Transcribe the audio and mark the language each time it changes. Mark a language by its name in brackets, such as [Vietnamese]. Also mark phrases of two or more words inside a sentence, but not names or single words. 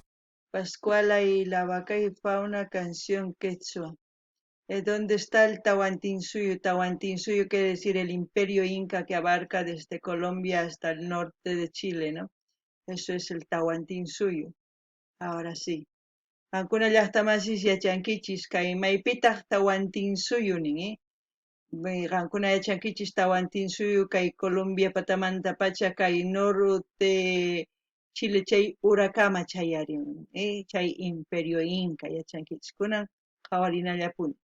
[Spanish] Pascuala y la vaca y fauna, canción quechua. ¿Dónde está el Tahuantinsuyo? Tahuantinsuyo quiere decir el imperio inca que abarca desde Colombia hasta el norte de Chile, ¿no? Eso es el Tahuantinsuyo. Ahora sí. [Quechua] Ancuna llaqtamasis yachankichis kay maypitaq Tahuantinsuyunin, qankuna yachankichis Tahuantinsuyo kay Colombia patamanta pacha kay norte Chile chay Huracama chayarin, chay [Spanish] imperio inca [Quechua] yachankichis kunan qhawarinallapuni.